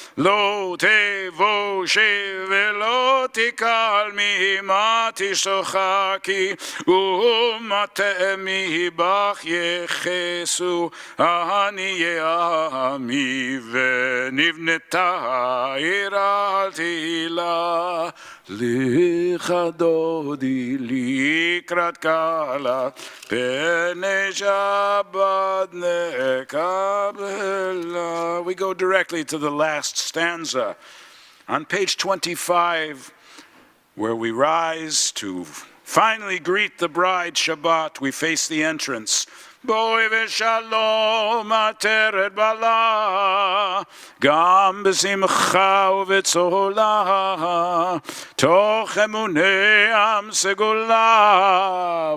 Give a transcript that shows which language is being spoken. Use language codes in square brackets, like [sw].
[he] לא תבושי ולא תקל ממה תשוחקי, ומטעמי בך יחסו עניי עמי, ונבנתה עיר אל תהילה. לך דודי לקראת קהלה, פני שבת נקבלה. [en] We go directly to the last stanza. On page 25, where we rise to finally greet the bride Shabbat, we face the entrance. [he] בואי ושלום עטרת בעלה, גם בשמחה ובצהלה, תוך אמוני עם סגולה.